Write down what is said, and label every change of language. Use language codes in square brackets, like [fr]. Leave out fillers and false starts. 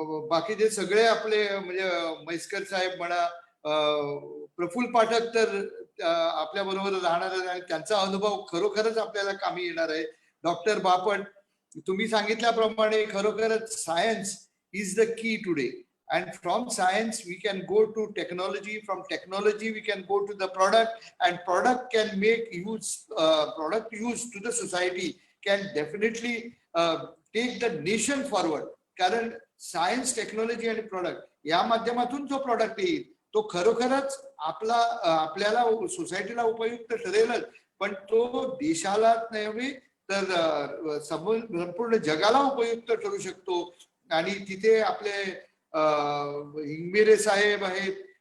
[mr] बाकीचे सगळे आपले म्हणजे म्हैसकर साहेब म्हणा, प्रफुल्ल पाठक तर आपल्या बरोबर राहणार आहे, त्यांचा अनुभव खरोखरच आपल्याला कामी येणार आहे. डॉक्टर बापट, तुम्ही सांगितल्याप्रमाणे खरोखरच [en] Science is the key today. And from science we can go to technology, from technology we can go to the product, and product can make use product use to the society can definitely take the nation forward. [mr] कारण science, technology आणि product या माध्यमातून जो product येईल तो खरोखरच आपल्याला सोसायटीला उपयुक्त ठरेलच, पण तो देशाला नव्हे तर संपूर्ण जगाला उपयुक्त ठरू शकतो. आणि तिथे आपले इंगमिरे साहेब आहेत,